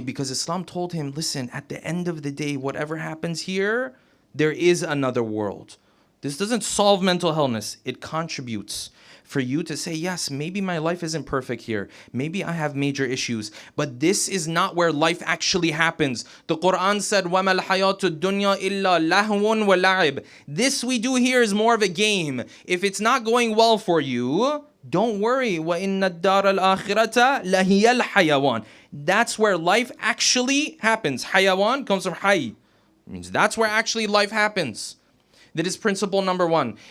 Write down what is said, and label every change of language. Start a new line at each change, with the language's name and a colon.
English: Because Islam told him, listen, at the end of the day, whatever happens here, there is another world. This doesn't solve mental illness. It contributes for you to say, yes, maybe my life isn't perfect here. Maybe I have major issues. But this is not where life actually happens. The Quran said,
Arabic: وَمَا الْحَيَاةُ الدُّنْيَا إِلَّا لَهْوٌ وَلَعِبٌ.
English: This we do here is more of a game. If it's not going well for you, don't worry.
Arabic: وَإِنَّ الدَّارَ الْآخِرَةَ لَهِيَ الْحَيَوَانِ.
English: That's where life actually happens. Hayawan comes from hay. It means that's where actually life happens. That is principle number one.